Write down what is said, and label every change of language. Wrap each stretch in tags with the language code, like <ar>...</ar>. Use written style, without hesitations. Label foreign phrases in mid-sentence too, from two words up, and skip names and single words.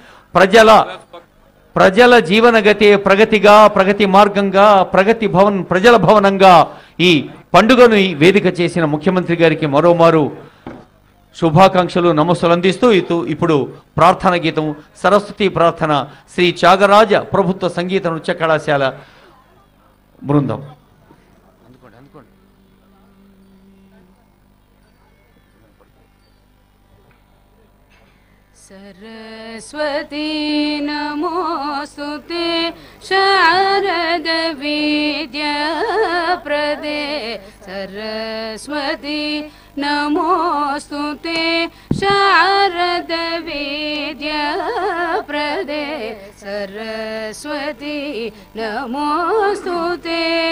<te>ప్రజల జీవనగతే ప్రగతిగా, ప్రగతి మార్గంగా, ప్రగతి భవన్ ప్రజల భవనంగా ఈ పండుగను వేదిక చేసిన ముఖ్యమంత్రి గారికి మరోమారు శుభాకాంక్షలు నమస్సులు అందిస్తూ ఇప్పుడు ప్రార్థన గీతం సరస్వతి ప్రార్థన శ్రీ త్యాగరాజ ప్రభుత్వ సంగీత నృత్య కళాశాల బృందం.</te> <sa>सरस्वती नमोस्तुते शारद विद्या प्रदे सरस्वती नमोस्तुते शारद विद्या प्रदे सरस्वती नमोस्तुते</sa>